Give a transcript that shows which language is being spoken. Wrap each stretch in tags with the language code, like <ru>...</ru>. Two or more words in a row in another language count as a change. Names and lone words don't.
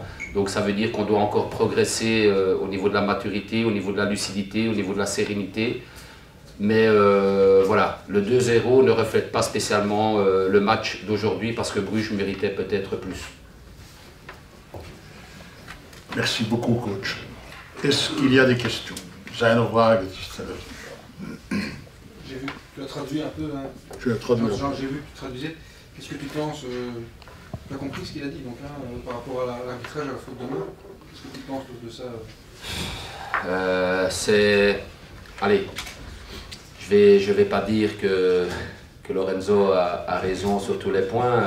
<fr>Donc ça veut dire qu'on doit encore progresser au niveau de la maturité, au niveau de la lucidité, au niveau de la sérénité. Mais voilà, le 2-0 ne reflète pas spécialement le match d'aujourd'hui parce que Bruges méritait peut-être plus. Merci beaucoup, coach. Est-ce qu'il y a des questions?</fr> <nl>Zijn er vragen?</nl> <fr>J'ai vu Tu as traduit un peu, hein. Je vais traduire. J'ai vu que tu traduisais. Qu'est-ce que tu penses tu as compris ce qu'il a dit donc, hein, par rapport à l'arbitrage, à la faute de main? Qu'est-ce que tu penses de ça Allez, je vais pas dire que Lorenzo a raison sur tous les points.</fr>